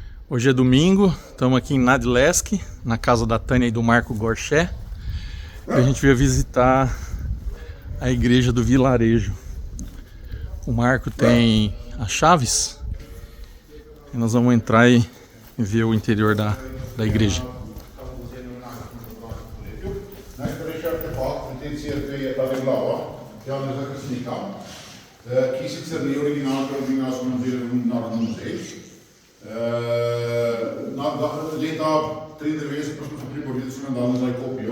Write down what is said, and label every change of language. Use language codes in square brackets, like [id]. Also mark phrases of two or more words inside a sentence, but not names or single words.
[pt] Hoje é domingo, estamos aqui em Nadlesk, na casa da Tânia e do Marco Gorché. E a gente veio visitar a igreja do vilarejo. O Marco tem as chaves e nós vamos entrar e ver o interior da igreja. [sl] Leta 93 pa smo se priborili, so nam dali nazaj kopijo.